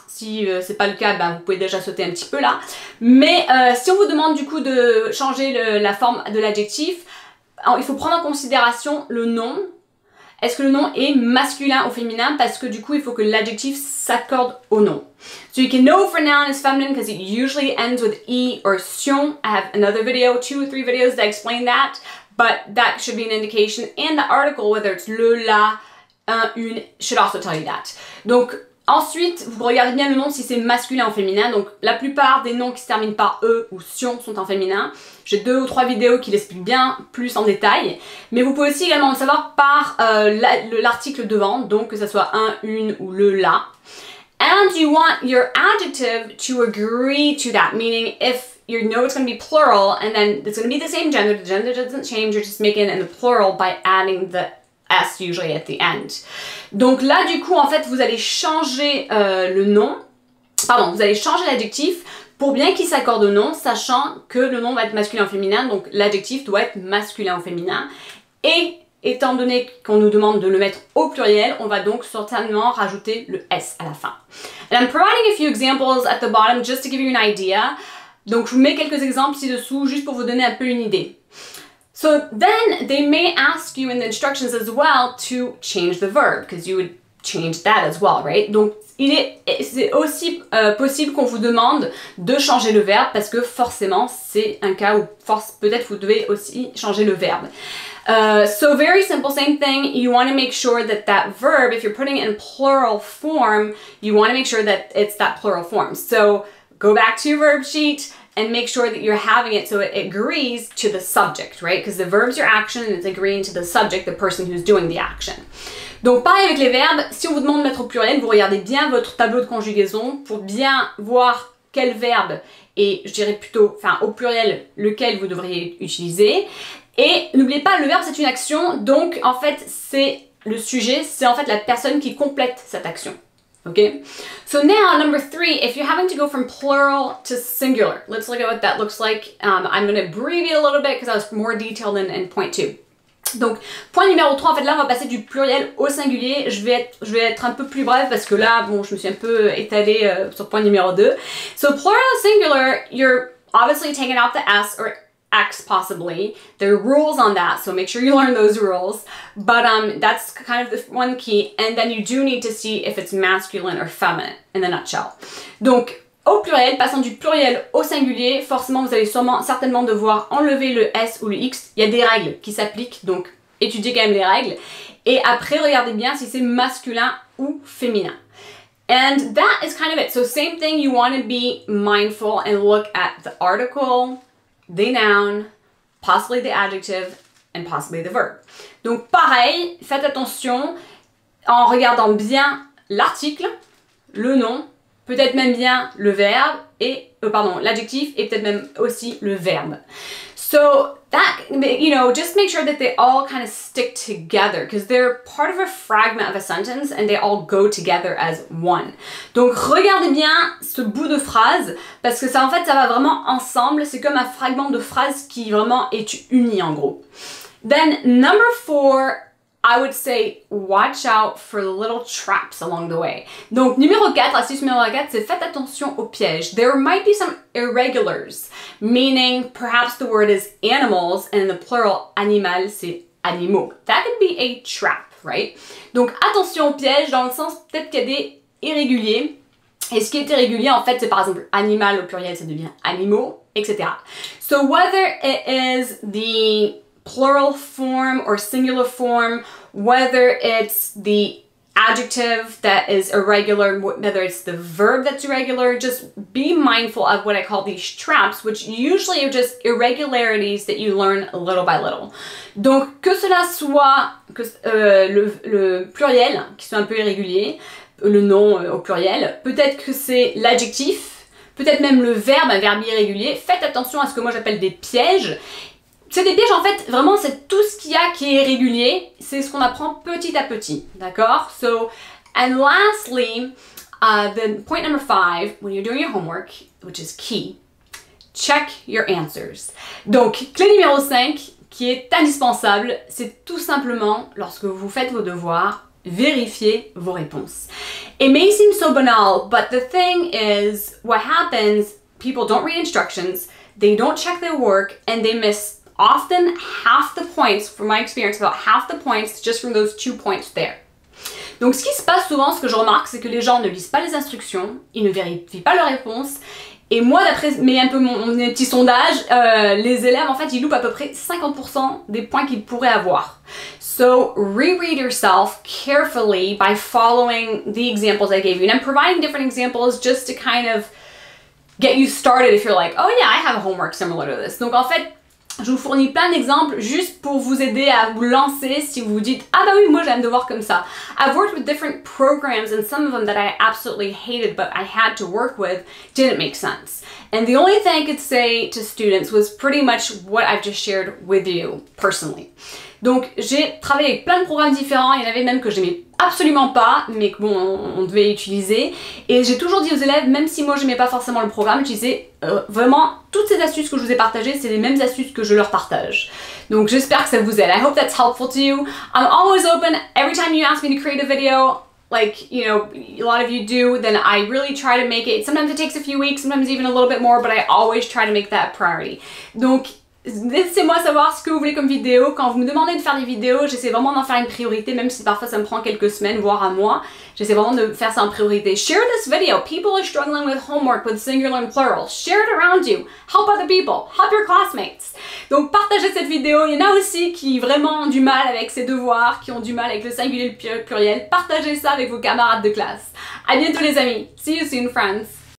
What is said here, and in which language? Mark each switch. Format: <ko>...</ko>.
<fr>Si c'est pas le cas, ben, vous pouvez déjà sauter un petit peu là. Mais si on vous demande du coup de changer la forme de l'adjectif, il faut prendre en considération le nom. Est-ce que le nom est masculin ou féminin? Parce que du coup, il faut que l'adjectif s'accorde au nom.</fr> <en>So you can know if a noun is feminine because it usually ends with E or sion. I have another video, 2 or 3 videos that explain that. But that should be an indication. And the article, whether it's le, la, un, une, should also tell you that.</en> <fr>Donc, ensuite, vous regardez bien le nom si c'est masculin ou féminin. Donc, la plupart des noms qui se terminent par E ou sion sont en féminin. J'ai 2 ou 3 vidéos qui l'expliquent bien plus en détail. Mais vous pouvez aussi également le savoir par l'article devant. Donc, que ce soit un, une ou le, la.</fr> <en>And you want your adjective to agree to that. Meaning, if you know it's going to be plural, and then it's going to be the same gender. The gender doesn't change. You're just making it in the plural by adding the S usually at the end.</en> <fr>Donc là, du coup, en fait, vous allez changer le nom. Pardon, vous allez changer l'adjectif pour bien qu'il s'accorde au nom, sachant que le nom va être masculin ou féminin. Donc l'adjectif doit être masculin ou féminin. Et étant donné qu'on nous demande de le mettre au pluriel, on va donc certainement rajouter le S à la fin.</fr> <en>And I'm providing a few examples at the bottom just to give you an idea.</en> <fr>Donc je vous mets quelques exemples ci-dessous juste pour vous donner un peu une idée.</fr> <en>So then they may ask you in the instructions as well to change the verb because you would change that as well, right?</en> <fr>Donc c'est aussi possible qu'on vous demande de changer le verbe parce que forcément c'est un cas où peut-être vous devez aussi changer le verbe.</fr> <en>So very simple, same thing. You want to make sure that that verb, if you're putting it in plural form, you want to make sure that it's that plural form. So go back to your verb sheet and make sure that you're having it so it agrees to the subject, right? Because the verb's your action and it's agreeing to the subject, the person who's doing the action.</en> <fr>Donc pareil avec les verbes, si on vous demande de mettre au pluriel, vous regardez bien votre tableau de conjugaison pour bien voir quel verbe et je dirais plutôt, enfin au pluriel, lequel vous devriez utiliser. Et n'oubliez pas, le verbe c'est une action, donc en fait c'est le sujet, c'est en fait la personne qui complète cette action.</fr> <en>Okay? So now, number 3, if you're having to go from plural to singular, let's look at what that looks like. I'm going to abbreviate a little bit because I was more detailed in point 2.</en> <fr>Donc, point numéro 3, en fait là on va passer du pluriel au singulier. Je vais être un peu plus brève parce que là, bon, je me suis un peu étalée sur point numéro 2.</fr> <en>So plural singular, you're obviously taking out the S or X possibly. There are rules on that, so make sure you learn those rules. But that's kind of the one key. And then you do need to see if it's masculine or feminine in the nutshell.</en> <fr>Donc, au pluriel, passant du pluriel au singulier, forcément vous allez certainement devoir enlever le S ou le X. Il y a des règles qui s'appliquent, donc étudiez quand même les règles. Et après, regardez bien si c'est masculin ou féminin.</fr> <en>And that is kind of it. So same thing, you want to be mindful and look at the article, the noun, possibly the adjective, and possibly the verb.</en> <fr>Donc pareil, faites attention en regardant bien l'article, le nom, peut-être même bien le verbe et l'adjectif et peut-être même aussi le verbe.</fr> <en>So that, you know, just make sure that they all kind of stick together because they're part of a fragment of a sentence and they all go together as one.</en> <fr>Donc regardez bien ce bout de phrase parce que ça en fait ça va vraiment ensemble, c'est comme un fragment de phrase qui vraiment est uni en gros.</fr> <en>Then number 4, I would say watch out for little traps along the way.</en> <fr>Donc numéro 4, astuce numéro 4, c'est faites attention aux pièges.</fr> <en>There might be some irregulars, meaning perhaps the word is animals and in the plural animal</en> <fr>c'est animaux.</fr> <en>That could be a trap, right?</en> <fr>Donc attention aux pièges dans le sens peut-être qu'il y a des irréguliers. Et ce qui est irrégulier en fait c'est par exemple animal au pluriel ça devient animaux, etc.</fr> <en>So whether it is the plural form or singular form, whether it's the adjective that is irregular, whether it's the verb that's irregular, just be mindful of what I call these traps, which usually are just irregularities that you learn little by little.</en> <fr>Donc, que cela soit le pluriel, qui soit un peu irrégulier, le nom au pluriel, peut-être que c'est l'adjectif, peut-être même le verbe, un verbe irrégulier. Faites attention à ce que moi j'appelle des pièges. C'est des pièges, en fait, vraiment, c'est tout ce qu'il y a qui est irrégulier. C'est ce qu'on apprend petit à petit, d'accord?</fr> <en>So, and lastly, the point number 5, when you're doing your homework, which is key, check your answers.</en> <fr>Donc, clé numéro 5, qui est indispensable, c'est tout simplement, lorsque vous faites vos devoirs, vérifier vos réponses.</fr> <en>It may seem so banal, but the thing is, what happens, people don't read instructions, they don't check their work, and they miss often half the points, from my experience, about half the points just from those 2 points there.</en> <fr>Donc ce qui se passe souvent, ce que je remarque, c'est que les gens ne lisent pas les instructions, ils ne vérifient pas leurs réponses, et moi, d'après mes petits sondages, les élèves, en fait, ils loupent à peu près 50% des points qu'ils pourraient avoir.</fr> <en>So, reread yourself carefully by following the examples I gave you. And I'm providing different examples just to kind of get you started if you're like, oh yeah, I have a homework similar to this.</en> <fr>Donc en fait, je vous fournis plein d'exemples juste pour vous aider à vous lancer si vous vous dites « Ah bah oui, moi j'ai un devoir comme ça ».</fr> <en>I've worked with different programs and some of them that I absolutely hated but I had to work with didn't make sense. And the only thing I could say to students was pretty much what I've just shared with you personally.</en> <fr>Donc j'ai travaillé avec plein de programmes différents, il y en avait même que j'aimais absolument pas, mais que bon, on devait utiliser. Et j'ai toujours dit aux élèves, même si moi j'aimais pas forcément le programme, j'utilisais vraiment toutes ces astuces que je vous ai partagées, c'est les mêmes astuces que je leur partage. Donc j'espère que ça vous aide.</fr> <en>I hope that's helpful to you. I'm always open. Every time you ask me to create a video, like, you know, a lot of you do, then I really try to make it. Sometimes it takes a few weeks, sometimes even a little bit more, but I always try to make that a priority.</en> <fr>Donc, laissez-moi savoir ce que vous voulez comme vidéo. Quand vous me demandez de faire des vidéos, j'essaie vraiment d'en faire une priorité, même si parfois ça me prend quelques semaines, voire un mois. J'essaie vraiment de faire ça en priorité.</fr> <en>Share this video. People are struggling with homework, with singular and plural. Share it around you. Help other people. Help your classmates.</en> <fr>Donc partagez cette vidéo. Il y en a aussi qui vraiment ont du mal avec ces devoirs, qui ont du mal avec le singulier et le pluriel. Partagez ça avec vos camarades de classe. À bientôt les amis.</fr> <en>See you soon, friends.</en>